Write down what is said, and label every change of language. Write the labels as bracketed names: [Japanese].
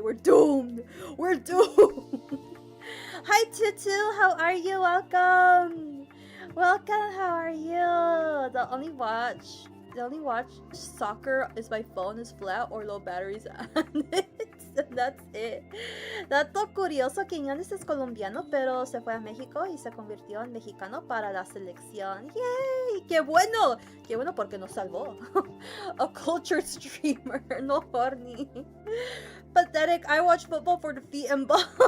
[English] We're doomed. We're doomed. Hi, Tutu. How are you? Welcome. How are you? The only watch soccer is my phone is flat or low batteries on it. That's it. [Spanish] Dato curioso, Quiñones es colombiano, pero se fue a México y se convirtió en mexicano para la selección. ¡Yay! ¡Qué bueno! ¡Qué bueno porque nos salvó! [English] A cultured streamer, no horny. Pathetic, I watch football for the feet and ball.